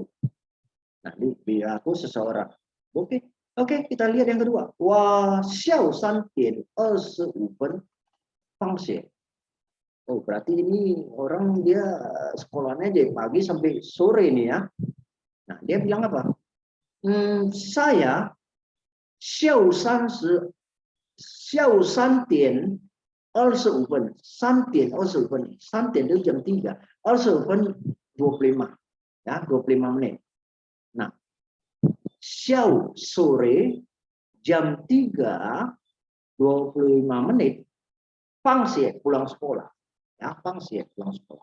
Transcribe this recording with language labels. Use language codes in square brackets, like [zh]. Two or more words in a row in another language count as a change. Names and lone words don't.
[id] Nah, ini perilaku seseorang. Oke, kita lihat yang kedua. [zh] Wah, xiao 3.25 分 放学. [id] Oh, berarti ini orang dia sekolahnya dari pagi sampai sore ini ya. Nah, dia bilang apa? Saya [zh] 下午3点25分 3点25分 3点 [id] itu jam 3 25 25 ya 25 menit. Nah, xiao sore jam 3 25 menit pangsie pulang sekolah ya pangsie pulang sekolah.